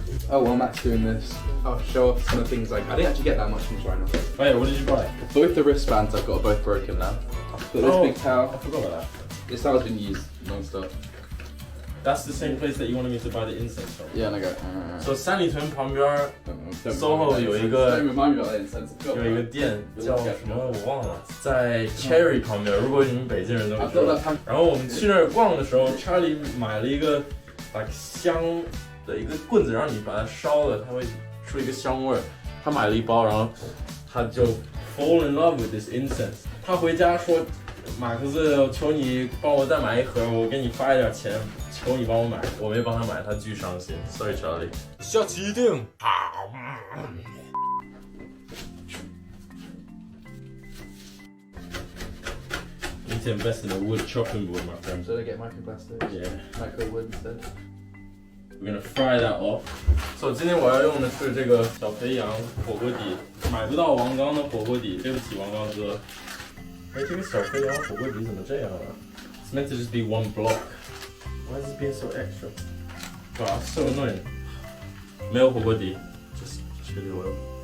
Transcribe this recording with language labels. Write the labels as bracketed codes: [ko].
[en] Oh, while Matt's doing this, I'll show off some of the things like, I didn't actually get that much from China. Oh yeah, what did you buy? Both the wristbands I've got are both broken now. Got this big towel. I forgot about that. This towel's been used non-stop. That's the same place that you wanted me to buy the incense from. Yeah, and I go, So [zh] 三里屯旁边 [en] don't [zh] SOHO 有一个 [en] Don't remind me about that incense. [zh] 有一个店叫什么我忘了，在 Cherry 旁边。如果你们北京人都知道。然后我们去那儿逛的时候 ，Charlie 买了一个 [en] like [zh] 香的一个棍子，然后你把它烧了，它会出一个香味儿。他买了一包，然后他就 [en] fall in love with this incense。 [zh] 他回家说，马克思，求你帮我再买一盒，我给你发一点钱，求你帮我买。我没帮他买，他巨伤心。Sorry Charlie。 下期一定好。 [en] You need to invest in a wood chopping board, my friend. Should I get microplastics? Yeah. Micro wood instead. We're gonna fry that off. So [zh] 今天我要用的是这个小肥羊火锅底，买不到王刚的火锅底，对不起王刚哥。哎，这个小肥羊火锅底怎么这样啊 ？ [en] It's meant to just be one block. Why is it being so extra? Wow, that's so annoying. [zh] 没有火锅底 [en] just chili oil.